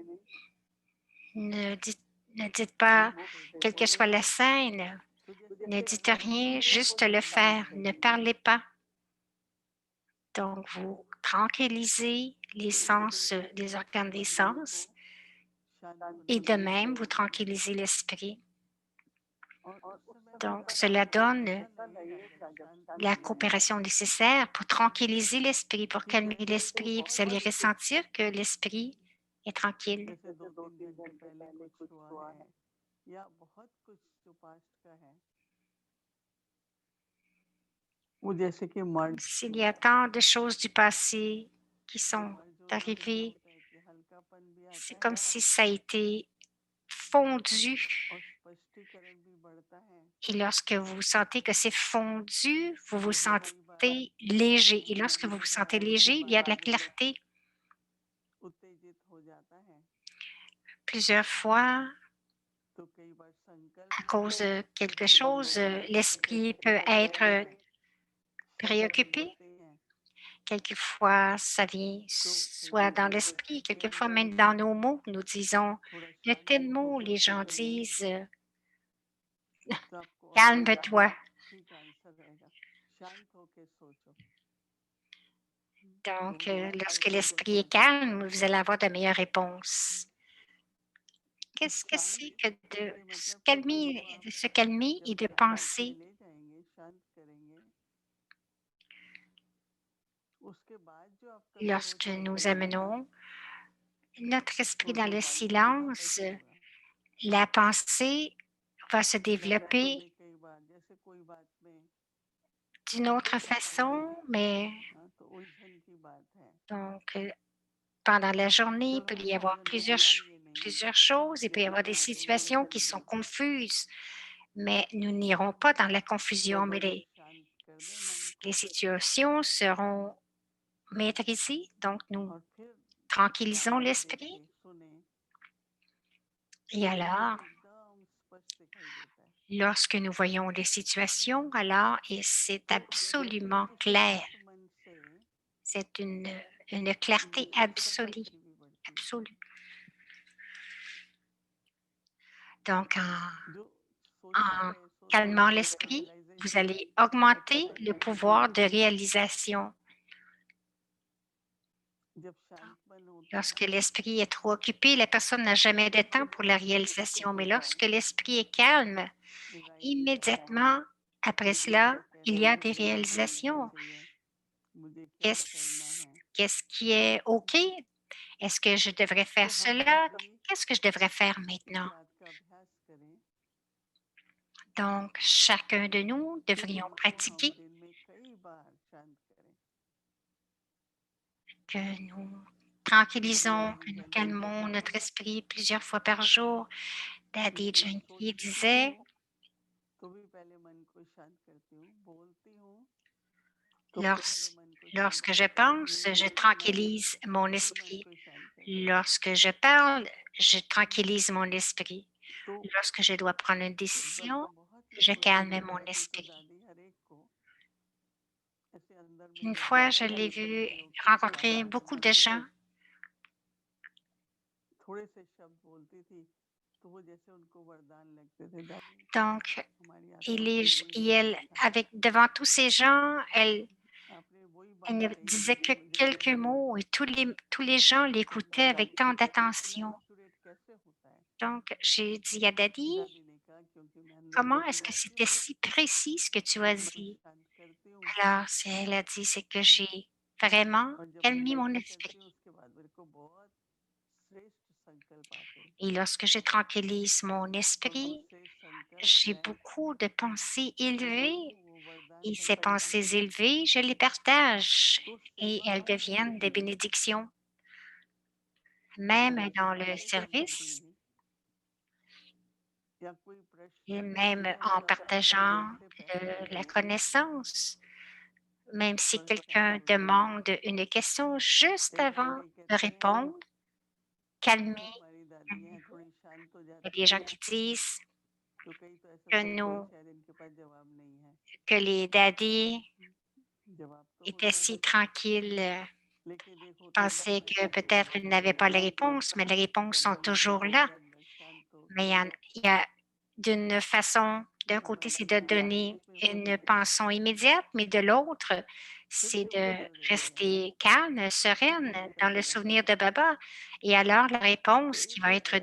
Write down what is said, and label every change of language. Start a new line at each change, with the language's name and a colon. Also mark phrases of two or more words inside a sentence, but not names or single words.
French: ne dites, ne dites pas,
Hindi: मुंह खोल
French: quelle que
Hindi: देते हैं।
French: soit la scène,
Hindi: तो जैसे
French: ne
Hindi: कि
French: dites
Hindi: अगर
French: rien, juste le faire, ne parlez pas. Donc, vous tranquillisez les sens, les organes des
Hindi: मन को
French: sens,
Hindi: शांत
French: et
Hindi: होने
French: de
Hindi: के लिए
French: même, vous
Hindi: बोलते हैं
French: tranquillisez l'esprit.
Hindi: और उस समय हमें
French: Donc, cela donne
Hindi: ऐसा लगेगा जब शांत
French: la
Hindi: मन है
French: coopération nécessaire pour tranquilliser l'esprit, pour
Hindi: कि
French: calmer
Hindi: जैसे
French: l'esprit. Vous allez
Hindi: बहुत
French: ressentir que l'esprit est tranquille.
Hindi: जैसे 2-3 घंटे पहले कुछ हुआ है या बहुत कुछ जो पास्ट का है, वो जैसे कि
French: Comme
Hindi: मर्ज
French: s'il y a tant de choses du passé qui sont
Hindi: और जो ऐसा
French: arrivés,
Hindi: होता है कि हल्कापन भी आता
French: c'est
Hindi: है
French: comme si ça a été fondu.
Hindi: और स्पष्टीकरण भी बढ़ता है
French: Et lorsque vous sentez que c'est fondu, vous vous
Hindi: जैसे कोई बात
French: sentez léger. Et lorsque
Hindi: मन
French: vous
Hindi: में
French: vous sentez
Hindi: ठहराने के
French: léger, il y a
Hindi: बाद
French: de la
Hindi: वो
French: clarté.
Hindi: उत्तेजित हो जाता है
French: Plusieurs fois,
Hindi: तो कई बार संकल्प
French: à cause de quelque
Hindi: जो
French: chose, l'esprit peut être
Hindi: शांति
French: préoccupé.
Hindi: होते हैं
French: Quelquefois, ça vient
Hindi: तो कई
French: soit
Hindi: बार
French: dans
Hindi: हम
French: l'esprit,
Hindi: कहते हैं
French: quelquefois même dans nos mots, nous disons
Hindi: थोड़ा
French: de
Hindi: शांत
French: tels
Hindi: हो
French: mots, les
Hindi: जाओ
French: gens disent
Hindi: तो आपको ऑटोमेटिक
French: calme-toi.
Hindi: ठीक आंसर रहेगा शांत होके सोचो तो
French: Donc,
Hindi: वो
French: lorsque
Hindi: ऐसे
French: l'esprit est calme, vous allez avoir de meilleures réponses.
Hindi: तो
French: Qu'est-ce que
Hindi: शांत
French: c'est que de
Hindi: के
French: se
Hindi: मतलब कि
French: calmer,
Hindi: जिसको
French: de
Hindi: हम
French: se calmer
Hindi: जब
French: et de
Hindi: एकांत में
French: penser?
Hindi: ले जाएंगे शांत करेंगे उसके बाद जो आपका
French: Lorsque
Hindi: सोच
French: nous
Hindi: बदलेगा ना
French: amenons notre esprit
Hindi: तो
French: dans le
Hindi: दोबारा से वापस
French: silence,
Hindi: नहीं होगा
French: la pensée va se
Hindi: जैसे
French: développer
Hindi: कभी कई बार जैसे कोई बात में
French: d'une autre façon, mais
Hindi: हाँ, तो उलझन की बात है
French: donc, pendant la journée, il
Hindi: जब
French: peut
Hindi: हम
French: y avoir
Hindi: साधन में जाएंगे नहीं
French: plusieurs choses, il
Hindi: कि
French: peut y avoir des
Hindi: एकांत में
French: situations qui
Hindi: बैठेंगे
French: sont confuses, mais nous n'irons pas dans la
Hindi: तो
French: confusion, mais
Hindi: बड़े शांत कर दे मन
French: les
Hindi: को
French: situations seront maîtrisées, donc nous
Hindi: और फिर
French: tranquillisons
Hindi: ध्यान से
French: l'esprit.
Hindi: देखे सुने
French: Et
Hindi: तो सब
French: alors,
Hindi: एकदम स्पष्ट दिखाई देता है
French: lorsque nous voyons les situations, alors, et c'est
Hindi: तो जब हम
French: absolument
Hindi: इस
French: clair,
Hindi: शांत मन से
French: c'est une clarté absolue,
Hindi: स्पष्टता भी बढ़ती है
French: absolue. Donc,
Hindi: जो सोचता
French: en
Hindi: रहे सोचता
French: calmant
Hindi: रहे उसका
French: l'esprit, vous
Hindi: रियलाइजेशन
French: allez augmenter
Hindi: अच्छा
French: le
Hindi: रहता है
French: pouvoir de réalisation.
Hindi: जब शांत मन होता है
French: Lorsque l'esprit est trop occupé, la personne n'a jamais de temps pour la réalisation, mais lorsque l'esprit est calme,
Hindi: राइट करना
French: immédiatement après
Hindi: चीजों
French: cela,
Hindi: को
French: il y a
Hindi: कैसे
French: des
Hindi: संभालना
French: réalisations.
Hindi: चाहिए मुझे क्या करना
French: Qu'est-ce
Hindi: है
French: qu'est-ce qui est OK? Est-ce que je devrais
Hindi: तो
French: faire
Hindi: हम जब
French: cela?
Hindi: भी
French: Qu'est-ce que je devrais faire
Hindi: इस
French: maintenant?
Hindi: बात का अभ्यास करें
French: Donc, chacun de nous
Hindi: कि
French: devrions
Hindi: इनको हम
French: pratiquer,
Hindi: दिन में कई बार शांत करें
French: que nous
Hindi: जैसे
French: tranquillisons,
Hindi: दादी
French: que nous
Hindi: जानकी
French: calmons
Hindi: कहते
French: notre
Hindi: थे
French: esprit plusieurs fois par jour.
Hindi: कि
French: Daddy
Hindi: मैं
French: Janki
Hindi: सोचती भी
French: disait,
Hindi: हूँ तो भी पहले मन को शांत करती हूँ बोलती हूँ तो भी पहले मन को शांत
French: lorsque je
Hindi: करती हूँ
French: pense, je
Hindi: निर्णय लेना है
French: tranquillise mon
Hindi: तो भी मन
French: esprit.
Hindi: को शांत करती हूँ
French: Lorsque je parle, je tranquillise mon esprit.
Hindi: तो
French: Lorsque je dois prendre une
Hindi: एक बार
French: décision,
Hindi: बहुत
French: je
Hindi: लोगों से
French: calme mon
Hindi: देखा कि तो
French: esprit.
Hindi: दादी हर एक को ऐसे अंदर में
French: Une
Hindi: जब
French: fois, je
Hindi: जाती
French: l'ai
Hindi: थी
French: vu
Hindi: शक्ति होके तो
French: rencontrer
Hindi: आवाज
French: beaucoup de
Hindi: अंदर से
French: gens
Hindi: थोड़े से शब्द बोलती थी तो वो जैसे उनको वरदान लगते थे दादी
French: donc,
Hindi: हमारी आत्मा से यही
French: elle,
Hindi: बोलना था
French: avec, devant tous ces gens,
Hindi: आपने वही
French: elle
Hindi: बात
French: ne
Hindi: कही
French: disait
Hindi: जो
French: que
Hindi: मुझे
French: quelques mots et tous les gens
Hindi: तो
French: l'écoutaient avec tant
Hindi: इतना
French: d'attention.
Hindi: एक्यूरेट कैसे होता है
French: Donc, j'ai dit à Daddy,
Hindi: दादी ने कहा क्योंकि मैं अंदर
French: comment
Hindi: चली
French: est-ce que
Hindi: जाती
French: c'était
Hindi: हूँ
French: si précis ce que tu as
Hindi: फिर मन
French: dit?
Hindi: शांत करती हूँ
French: Alors, elle a dit, c'est que j'ai vraiment
Hindi: और जब मैं
French: calmé mon
Hindi: ऐसे करती हूँ
French: esprit.
Hindi: उसके बाद मेरे को बहुत श्रेष्ठ संकल्प आते हैं
French: Et lorsque je tranquillise mon
Hindi: और वो
French: esprit,
Hindi: श्रेष्ठ संकल्प
French: j'ai
Hindi: मैं
French: beaucoup de pensées
Hindi: दूसरों
French: élevées.
Hindi: को वो वरदान
French: Et
Hindi: बन
French: ces
Hindi: जाते हैं
French: pensées élevées, je les partage
Hindi: तो
French: et elles
Hindi: सेवा
French: deviennent des bénédictions.
Hindi: जब
French: Même
Hindi: किसी
French: dans le
Hindi: बात को लेके
French: service
Hindi: या कोई
French: et
Hindi: प्रश्न
French: même en
Hindi: जिज्ञासा
French: partageant
Hindi: से पहले
French: la connaissance. Même si
Hindi: थोड़ा शांत
French: quelqu'un
Hindi: हो जाइए
French: demande une question juste
Hindi: कई
French: avant
Hindi: दादी
French: de
Hindi: कहती हैं
French: répondre,
Hindi: जो
French: calmer.
Hindi: हमारी दादी हैं थोड़ी शांत हो
French: Il y a
Hindi: जाती
French: des gens
Hindi: हैं
French: qui disent
Hindi: तो कई तो ऐसा
French: que,
Hindi: सोचते हैं
French: nous,
Hindi: शायद इनके पास जवाब नहीं है
French: que les daddies
Hindi: जवाब तो
French: étaient
Hindi: होता
French: si
Hindi: है
French: tranquilles,
Hindi: लेकिन एक होता है
French: pensaient
Hindi: जिसमें
French: que peut-être ils n'avaient pas les réponses, mais les réponses
Hindi: जब
French: sont
Hindi: मन
French: toujours
Hindi: पूरे
French: là.
Hindi: अंदर शांत
French: Mais
Hindi: होके
French: il y a d'une façon, d'un côté,
Hindi: मन
French: c'est
Hindi: की
French: de donner
Hindi: गहराई में
French: une
Hindi: होके
French: pensée immédiate, mais de l'autre,
Hindi: फिर
French: c'est
Hindi: से
French: de
Hindi: उत्तर देते हैं
French: rester calme, sereine,
Hindi: वो
French: dans le
Hindi: तरीका
French: souvenir de Baba. Et alors, la
Hindi: तो
French: réponse qui
Hindi: इस
French: va être